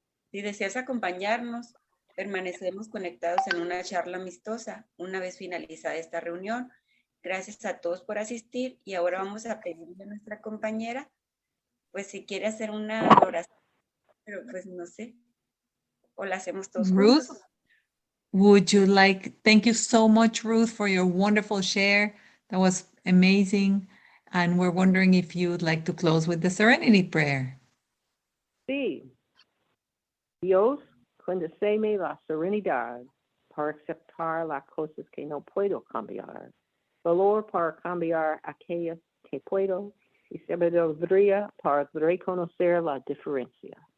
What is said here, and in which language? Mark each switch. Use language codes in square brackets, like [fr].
[es] Si deseas acompañarnos, permanecemos conectados en una charla amistosa una vez finalizada esta reunión. Gracias a todos por asistir y ahora vamos a pedirle a nuestra compañera, pues si quiere hacer una oración, pero pues no sé, o la hacemos todos [en] Ruth, [es] juntos. [en] would you like, thank you so much, Ruth, for your wonderful share. That was amazing. And we're wondering if you would like to close with the Serenity Prayer. [es] Sí. Dios, concédeme la serenidad para aceptar las cosas que no puedo cambiar, valor para cambiar aquellas que puedo y sabiduría para reconocer la diferencia.